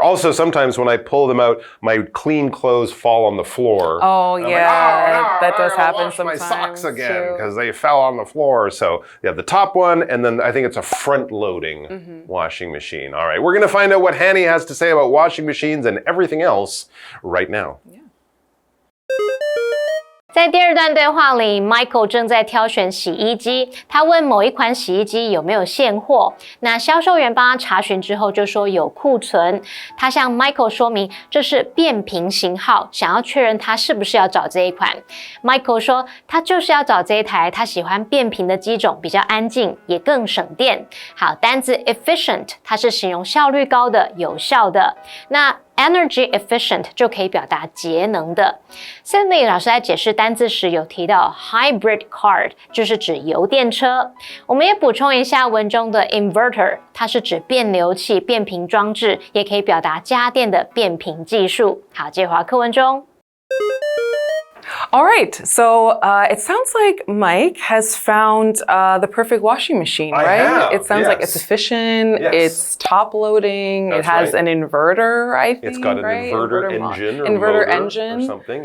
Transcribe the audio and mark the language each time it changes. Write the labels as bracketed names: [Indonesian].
[English] Also, sometimes when I pull them out, my clean clothes fall on the floor. Oh, yeah, that does happen wash sometimes. My socks again because they fell on the floor. So you have the top one, and then I think it's a front-loading washing machine. All right, we're going to find out what Hanny has to say about washing machines and everything else right now. Yeah. [Chinese] 在第二段对话里 ，Michael 正在挑选洗衣机，他问某一款洗衣机有没有现货。那销售员帮他查询之后就说有库存。他向 Michael 说明这是变频型号，想要确认他是不是要找这一款。 Michael 说他就是要找这一台，他喜欢变频的机种，比较安静，也更省电。好，单字 efficient 它是形容效率高的、有效的。那Energy efficient 就可以表达节能的。 Sydney 老师在解释单字时有提到 hybrid car 就是指油电车。我们也补充一下文中的 inverter， 它是指变流器、变频装置，也可以表达家电的变频技术。好，接回课文中。 [English] All right, so it sounds like Mike has found the perfect washing machine, right? It sounds like it's efficient, it's top-loading, it has an inverter, I think, It's got an inverter engine or inverter motor engine. Or something,